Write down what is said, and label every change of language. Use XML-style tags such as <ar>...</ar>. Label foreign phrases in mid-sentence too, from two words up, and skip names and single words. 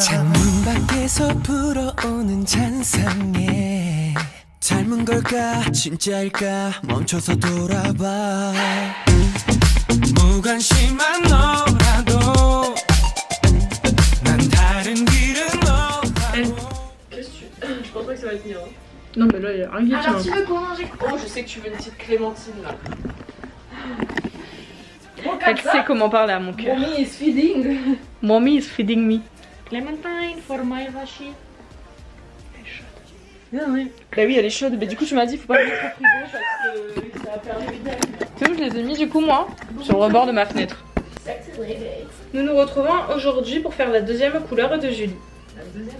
<ko>창문 밖에서 불어오는 잔상에 닮은 걸까 진짜일까 멈춰서 돌아봐. 무관심한 너라도 난 다른 길은 너라고.</ko> <fr>Je pense pas que ça va tenir. Hein. Non mais là il y a rien qui Alors tu tient. veux qu'on mange? Oh je sais que tu veux une petite clémentine là. Elle sait comment parler à mon cœur.</fr> <en>Mommy is feeding. Mommy is feeding me. Clémentine for my vachi.</en> <fr>Elle est chaude. Ah oui. Bah oui elle est chaude, mais du coup tu m'as dit faut pas le mettre au frigo parce que ça va faire du bien. Tu sais où je les ai mis du coup moi? Sur le rebord de ma fenêtre. Nous nous retrouvons aujourd'hui pour faire la deuxième couleur de Julie. La deuxième.</fr>